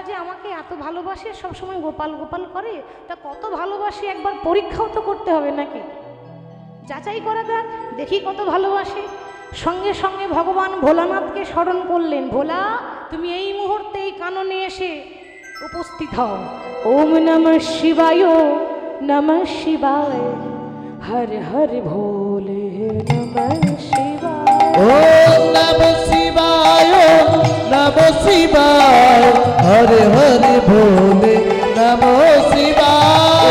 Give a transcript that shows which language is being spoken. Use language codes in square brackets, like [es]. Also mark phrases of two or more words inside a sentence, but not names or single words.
[bn] যে আমাকে এত ভালোবাসে সবসময় গোপাল গোপাল করে তা কত ভালোবাসে একবার পরীক্ষাও তো করতে হবে নাকি যাচাই করা যাক দেখি কত ভালোবাসে সঙ্গে সঙ্গে ভগবান ভোলানাথকে স্মরণ করলেন ভোলা তুমি এই মুহূর্তে এই কাননে এসে উপস্থিত হও [sa] ওম নমঃ শিবায় নমঃ শিবায় हर हर भोले नमः शिवाय ओम नमः शिवाय नमः शिवाय हर हर भोले नमः शिवाय